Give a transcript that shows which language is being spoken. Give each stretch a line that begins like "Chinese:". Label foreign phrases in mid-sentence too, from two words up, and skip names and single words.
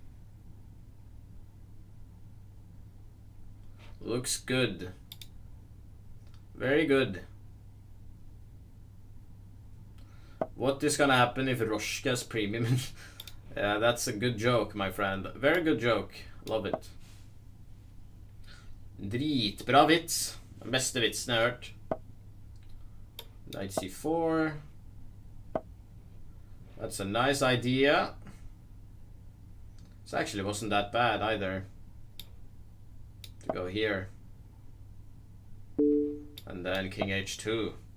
English: Looks good. Very good. What is gonna happen if Roshka's premium? Yeah, that's a good joke, my friend. Very good joke. Love it.
Norwegian: Dritbra vits. Den beste vitsen jeg har hørt.
English: Knight c4. That's a nice idea. This actually wasn't that bad either. To go here. And then king h2.